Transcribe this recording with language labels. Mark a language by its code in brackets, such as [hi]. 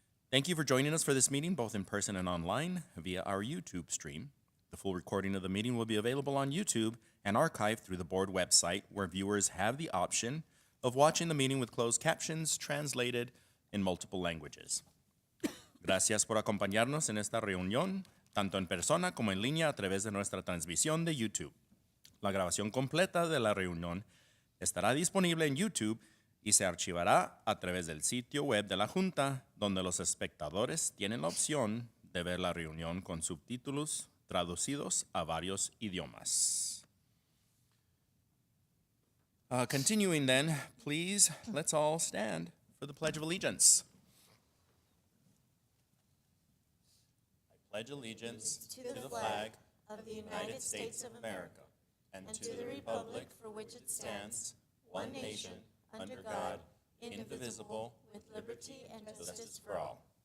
[en] Thank you for joining us for this meeting, both in person and online, via our YouTube stream. The full recording of the meeting will be available on YouTube and archived through the board website, where viewers have the option of watching the meeting with closed captions translated in multiple languages. [es] Gracias por acompañarnos en esta reunión, tanto en persona como en línea a través de nuestra transmisión de YouTube. La grabación completa de la reunión estará disponible en YouTube y se archivará a través del sitio web de la Junta, donde los espectadores tienen la opción de ver la reunión con subtítulos traducidos a varios idiomas. [en] Continuing then, please, let's all stand for the Pledge of Allegiance. I pledge allegiance to the flag of the United States of America and to the republic for which it stands, one nation, under God, indivisible, with liberty and justice for all.